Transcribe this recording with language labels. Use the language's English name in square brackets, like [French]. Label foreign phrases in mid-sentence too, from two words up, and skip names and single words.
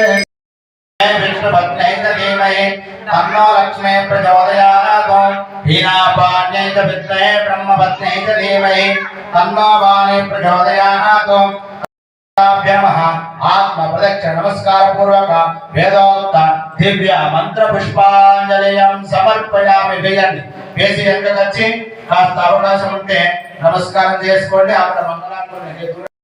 [Sanskrit] विष्णुभक्त्यै च धीमहि तन्नो लक्ष्मी प्रचोदयात्। हीनापाण्यै च विद्महे ब्रह्मभक्त्यै च धीमहि तन्नो वाणी प्रचोदयात्। आत्म प्रदक्षिण नमस्कार पूर्वक वेदोक्त दिव्य मंत्र पुष्पांजलिं समर्पयामि। [Telugu] వేసి వెనకకి వచ్చి కాస్త అవకాశం ఉంటే నమస్కారం చేసుకోండి. అక్కడ మంగళాన్ని